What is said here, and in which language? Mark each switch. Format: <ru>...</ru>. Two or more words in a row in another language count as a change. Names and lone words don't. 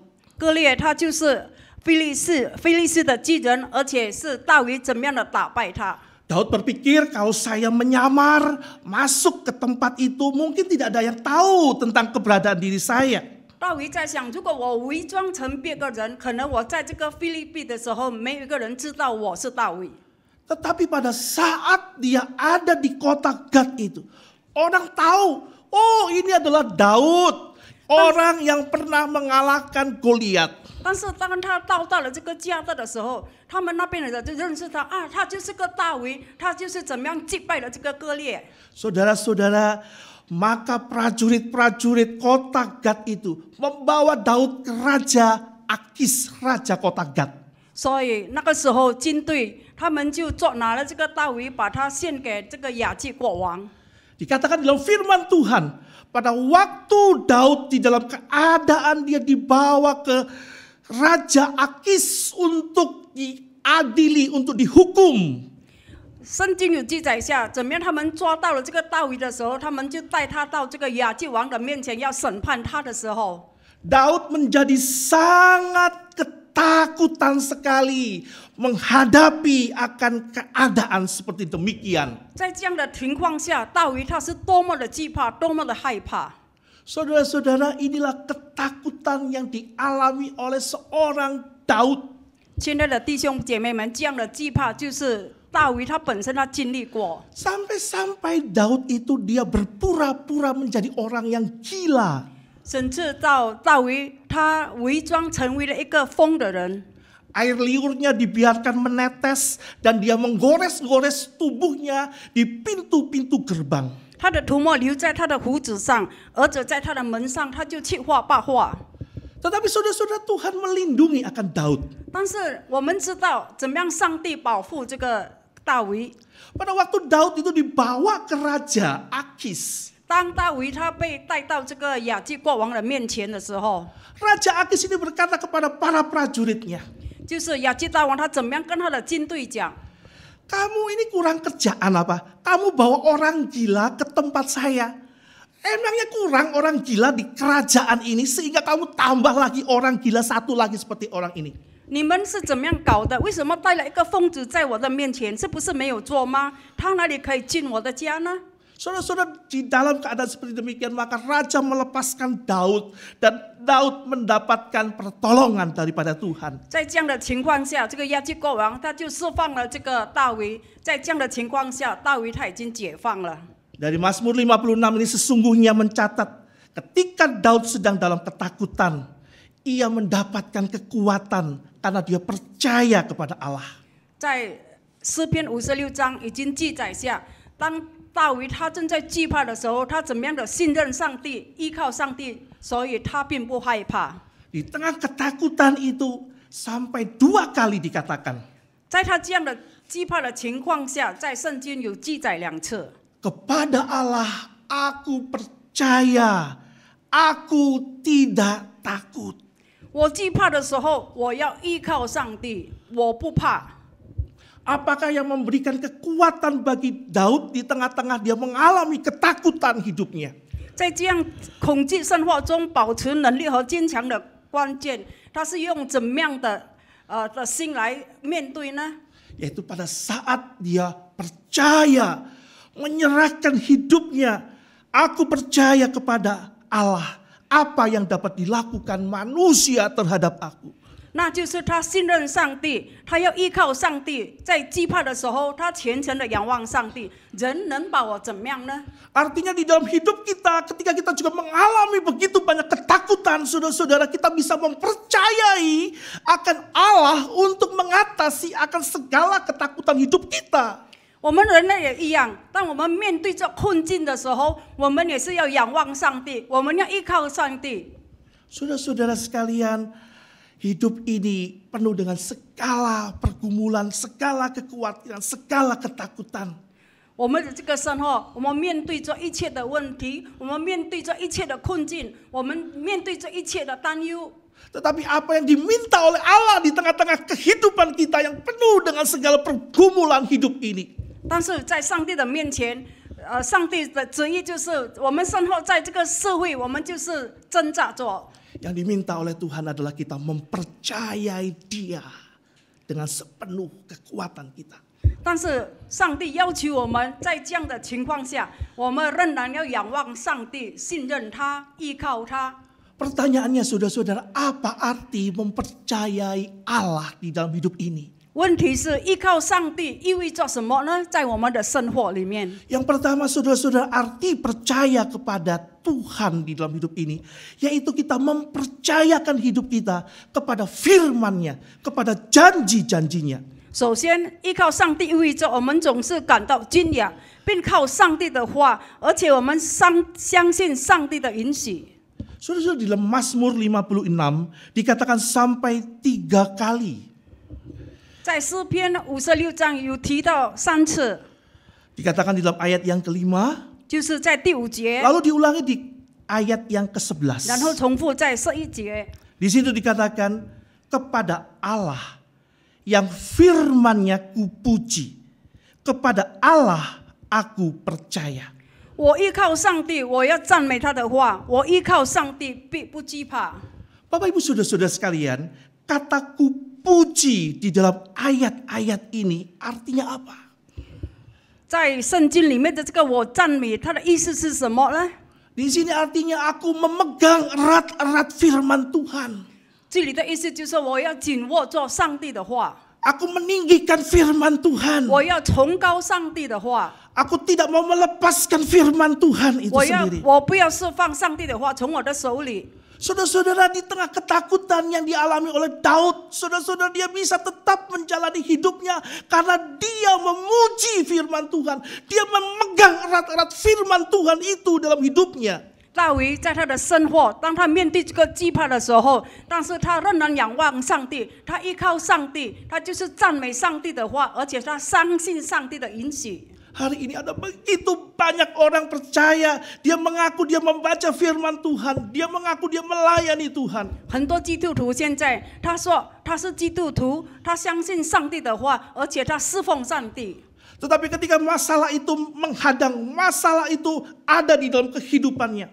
<zh>歌列他就是非利士的巨人，而且是大卫怎么样的打败他。</zh> <id>Daud berpikir kalau saya menyamar masuk ke tempat itu mungkin tidak ada yang tahu tentang keberadaan diri saya.</id> <zh>大卫在想，如果我伪装成别个人，可能我在这个菲律宾的时候，没有一个人知道我是大卫。</zh> <id>Tetapi pada saat dia ada di kota Gad itu, orang tahu, oh ini adalah Daud, orang yang pernah mengalahkan Goliat.</id> <zh>但是当他到了这个加特的时候，他们那边的人就认识他啊，他就是个大卫，他就是怎么样击败了这个歌列。</zh> <id>Saudara-saudara, maka prajurit-prajurit kota Gad itu membawa Daud ke Raja Akis, raja kota Gad.</id> <zh>所以那个时候军队他们就拿了这个大卫，把他献给这个亚基国王。</zh> <id>Dikatakan dalam firman Tuhan, pada waktu Daud di dalam keadaan dia dibawa ke Raja Akis untuk diadili, untuk dihukum.</id> <zh>圣经有记载下，怎么样他们抓到了这个大卫的时候，他们就带他到这个亚基王的面前要审判他的时候，</zh> <id>Daud menjadi sangat ketakutan sekali menghadapi akan keadaan seperti demikian.</id> <zh>在这样的情况下，大卫他是多么的惧怕，多么的害怕。</zh> <id>Saudara-saudara, inilah ketakutan yang dialami oleh seorang Daud.</id> <zh>亲爱的弟兄姐妹们，这样的惧怕就是大卫他本身他经历过。</zh> <id>Sampai-sampai Daud itu dia berpura-pura menjadi orang yang gila.</id> <zh>甚至到大卫他伪装成为了一个疯的人，</zh> <id>Air liurnya dibiarkan menetes dan dia menggores-gores tubuhnya di pintu-pintu gerbang.</id> <zh>他的涂抹留在他的胡子上，而且在他的门上，他就去画画画。</zh> <id>Tetapi saudara-saudara, Tuhan melindungi akan Daud.</id> <zh>但是我们知道怎么样上帝保护这个大卫。</zh> <id>Pada waktu Daud itu dibawa ke Raja Akis.</id> <zh>当大卫他被带到这个亚基国王的面前的时候，</zh> <id>Raja Akis ini berkata kepada para prajuritnya,</id> <zh>就是亚基大王他怎么样跟他的军队讲，</zh> <id>kamu ini kurang kerjaan apa? Kamu bawa orang gila ke tempat saya. Emangnya kurang orang gila di kerajaan ini sehingga kamu tambah lagi orang gila satu lagi seperti orang ini.</id> <zh>你们是怎么样搞的？为什么带了一个疯子在我的面前？是不是没有做吗？他哪里可以进我的家呢？</zh> <id>Saudara-saudara, di dalam keadaan seperti demikian maka raja melepaskan Daud dan Daud mendapatkan pertolongan daripada Tuhan.</id> <zh>在这样的情况下，这个亚基国王他就释放了这个大卫。在这样的情况下，大卫他已经解放了。</zh> <id>Dari Mazmur 56 ini sesungguhnya mencatat ketika Daud sedang dalam ketakutan, ia mendapatkan kekuatan karena dia percaya kepada Allah.</id> <zh>在诗篇56章已经记载下，当大卫他正在惧怕的时候，他怎么样的信任上帝，依靠上帝，所以他并不害怕。</zh> <id>Di tengah ketakutan itu sampai 2 kali dikatakan,</id> <zh>在他这样的惧怕的情况下，在圣经有记载2次。</zh> <id>kepada Allah aku percaya, aku tidak takut.</id> <zh>我惧怕的时候，我要依靠上帝，我不怕。</zh> <id>Apakah yang memberikan kekuatan bagi Daud di tengah-tengah dia mengalami ketakutan hidupnya?</id> <zh>在这样恐惧生活中保持能力和坚强的关键，他是用怎么样的心来面对呢？</zh> <id>Yaitu pada saat dia percaya, menyerahkan hidupnya. Aku percaya kepada Allah. Apa yang dapat dilakukan manusia terhadap aku?</id> <zh>那就是他信任上帝，他要依靠上帝，在惧怕的时候，他虔诚的仰望上帝。人能把我怎么样呢？</zh> <id>Artinya di dalam hidup kita, ketika kita juga mengalami begitu banyak ketakutan, saudara-saudara, kita bisa mempercayai akan Allah untuk mengatasi akan segala ketakutan hidup kita.</id> <zh>我们人类也一样，当我们面对着困境的时候，我们也是要仰望上帝，我们要依靠上帝。</zh> <id>Saudara-saudara sekalian, hidup ini penuh dengan segala pergumulan, segala kekhawatiran, segala ketakutan.</id> <zh>我们的这个生活，我们面对着一切的问题，我们面对着一切的困境，我们面对着一切的担忧。</zh> <id>Tetapi apa yang diminta oleh Allah di tengah-tengah kehidupan kita yang penuh dengan segala pergumulan hidup ini.</id> <zh>但是在上帝的面前，上帝的旨意就是我们生活在这个社会，我们就是挣扎着。</zh> <id>Yang diminta oleh Tuhan adalah kita mempercayai Dia dengan sepenuh kekuatan kita.</id> <zh>但是上帝要求我们在这样的情况下，我们仍然要仰望上帝，信任他，依靠他。</zh> <id>Pertanyaannya saudara-saudara, apa arti mempercayai Allah di dalam hidup ini?</id> <zh>问题是依靠上帝意味着什么呢？在我们的生活里面，</zh> <id>Yang pertama saudara-saudara, arti percaya kepada Tuhan di dalam hidup ini, yaitu kita mempercayakan hidup kita kepada firman-Nya, kepada janji-janjinya.</id> <zh>首先依靠上帝意味着我们总是感到惊讶，并靠上帝的话，而且我们相信上帝的允许。</zh> <id>Saudara-saudara, di dalam Mazmur 56 dikatakan sampai 3 kali.</id> <zh>在诗篇56章有提到3次，</zh> <id>Dikatakan di dalam ayat yang kelima,</id> <zh>就是在第5节，</zh> <id>lalu diulangi di ayat yang ke-11.</id> <zh>然后重复在11节。</zh> <id>Di situ dikatakan kepada Allah yang firman-Nya kupuji, kepada Allah aku percaya.</id> <zh>我依靠上帝，我要赞美他的话。我依靠上帝，必不惧怕。</zh> <id>Bapak Ibu Saudara-saudara sekalian, kata kupuji di dalam ayat-ayat ini artinya apa?</id> <zh>在圣经里面的这个我赞美，它的意思是什么呢？</zh> <id>Di sini artinya aku memegang erat-erat firman Tuhan.</id> <zh>这里的意思就是我要紧握住上帝的话，</zh> <id>Aku meninggikan firman Tuhan.</id> <zh>我要崇高上帝的话，</zh> <id>Aku tidak mau melepaskan firman Tuhan itu</id> <zh>我</zh> <id>sendiri.</id> <zh>不要释放上帝的话从我的手里。</zh> <id>Saudara-saudara, di tengah ketakutan yang dialami oleh Daud, saudara-saudara, dia bisa tetap menjalani hidupnya karena dia memuji firman Tuhan. Dia memegang erat-erat firman Tuhan itu dalam hidupnya.</id> <zh>大卫在他的生活，当他面对这个惧怕的时候，但是他仍然仰望上帝，他依靠上帝，他就是赞美上帝的话，而且他相信上帝的允许。</zh> <id>Hari ini ada begitu banyak orang percaya, dia mengaku dia membaca firman Tuhan, dia mengaku dia melayani Tuhan.</id> <zh>很多基督徒现在他说他是基督徒，他相信上帝的话，而且他侍奉上帝。</zh> <id>Tetapi ketika masalah itu menghadang, masalah itu ada di dalam kehidupannya,</id>